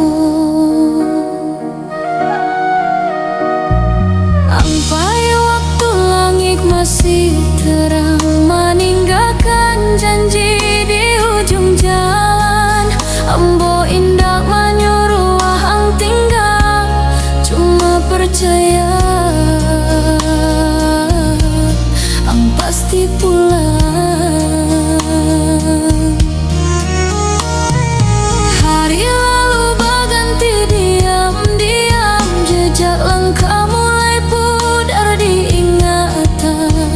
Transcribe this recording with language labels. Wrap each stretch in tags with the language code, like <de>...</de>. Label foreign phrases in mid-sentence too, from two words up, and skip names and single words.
<id>Ampai waktu langit masih terang, meninggalkan janji di ujung jalan.</id> <min>Ambo indak menyuruh ang tinggal, cuma percaya ang pasti pulang.</min> <id>Hari lalu berganti diam-diam, jejak langkah mulai pudar diingatan.</id>